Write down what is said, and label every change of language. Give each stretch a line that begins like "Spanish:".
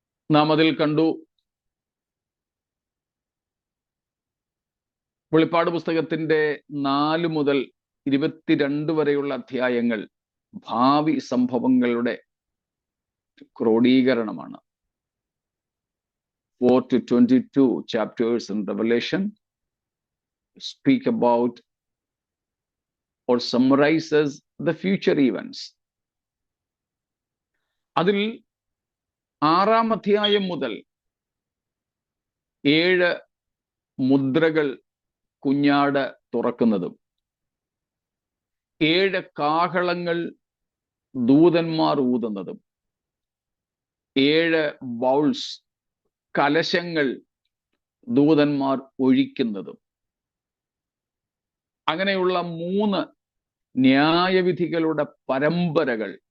Malayalam: നാം അതിൽ കണ്ടു, വെളിപ്പാട് പുസ്തകത്തിന്റെ 4 മുതൽ 22 വരെയുള്ള അധ്യായങ്ങൾ ഭാവി സംഭവങ്ങളുടെ ക്രോഡീകരണമാണ്.
English: 4 to 22 chapters in Revelation speak about or summarizes the future events.
Malayalam: അതിൽ 6-ാം അധ്യായം മുതൽ 7 മുദ്രകൾ കുഞ്ഞാട് തുറക്കുന്നതും 7 കാഹളങ്ങൾ ദൂതന്മാർ ഊതുന്നതും 7 ബൗൾസ് കലശങ്ങൾ ദൂതന്മാർ ഒഴിക്കുന്നതും, അങ്ങനെയുള്ള 3 ന്യായവിധികളുടെ പരമ്പരകൾ